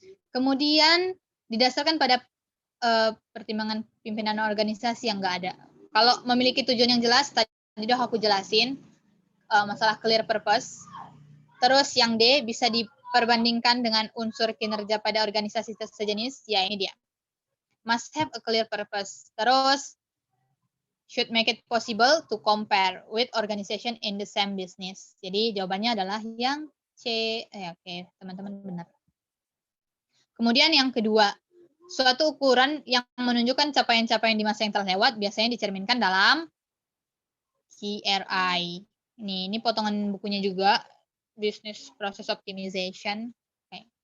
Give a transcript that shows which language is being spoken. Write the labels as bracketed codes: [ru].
[id] Kemudian didasarkan pada pertimbangan pimpinan organisasi yang nggak ada. Kalau memiliki tujuan yang jelas, tadi udah aku jelasin masalah clear purpose. Terus yang D bisa perbandingkan dengan unsur kinerja pada organisasi sejenis, ya ini dia. [en] Must have a clear purpose. Terus, should make it possible to compare with organization in the same business. [id] Jadi jawabannya adalah yang C. Oke, teman-teman benar. Kemudian yang kedua, suatu ukuran yang menunjukkan capaian-capaian di masa yang telah lewat biasanya dicerminkan dalam KRI. Ini potongan bukunya juga, Business Process Optimization. Oke.